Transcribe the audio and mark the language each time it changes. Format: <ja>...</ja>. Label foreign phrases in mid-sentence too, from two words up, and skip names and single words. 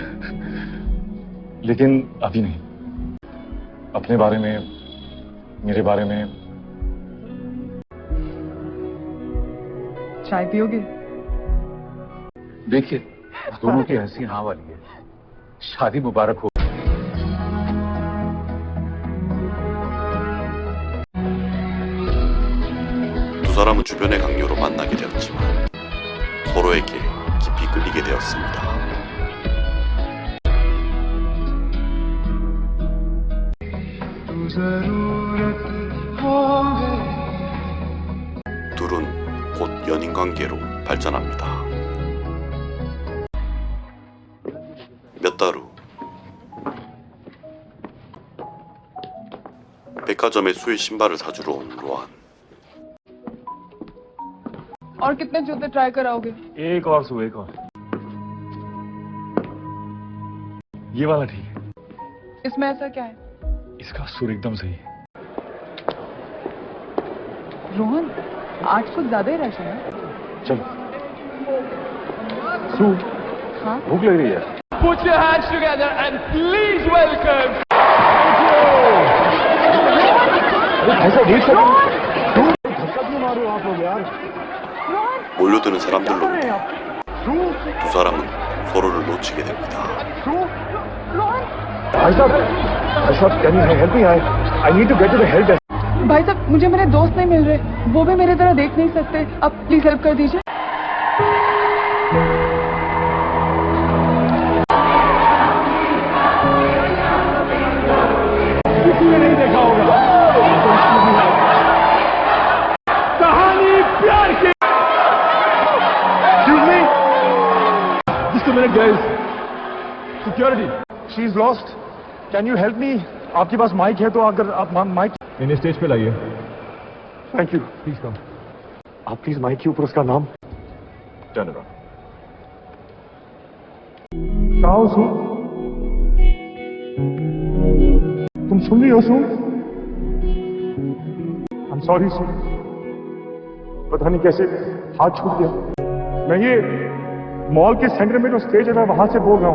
<hi>लेकिन अभी नहीं. अपने बारे में, मेरे बारे में. चाय पियोगे? देखिए, दोनों की हंसी हाँ वाली है. शादी मुबारक हो.</hi> <ko>두 사람은 주변의 강요로 만나게 되었지만 서로에게 깊이 끌리게 되었습니다. 둘은 곧 연인 관계로 발전합니다. 몇 달 후, 백화점에 수의 신발을 사주러 온 로안.</ko> <hi>और कितने जूते ट्राई कराओगे? एक और सु, एक और. ये वाला ठीक है. इसमें ऐसा क्या है? इसका सुर एकदम सही है. रोहन, आज कुछ ज्यादा ही रश है. चलो. सु, हाँ? भूख लग रही है.</hi> <en>Put your hands together and please welcome.</en> <hi>ऐसा वेट कर. धक्का क्यों मारो आप लोग यार?</hi> <ko>몰려드는 사람들로부터 두 사람은 서로를 놓치게 됩니다.</ko> <hi>भाई साहब,</hi> <en>Can you help me? I need to get to the help desk.</en> <hi>भाई साहब, मुझे मेरे दोस्त नहीं मिल रहे, वो भी मेरी तरह देख नहीं सकते. अब</hi> <en>please help</en> <hi>कर दीजिए. किसी ने नहीं देखा होगा. कहानी प्यार की.</hi> <en>Excuse me? Just a minute, guys. Security. She is lost. Can you help me?</en> <hi>आपके पास माइक है तो अगर आप माइक इन्हें स्टेज पे लाइए.</hi> <en>Thank you. Please come.</en> <hi>आप प्लीज माइक के ऊपर उसका नाम.</hi> <en>turn around.</en> <hi>कहाँ हो सु? तुम सुन रही हो सु?</hi> <en>I'm sorry सु.</en> <hi>पता नहीं कैसे हाथ छूट गया. मैं ये मॉल के सेंटर में जो स्टेज है, मैं वहां से बोल रहा हूँ.</hi>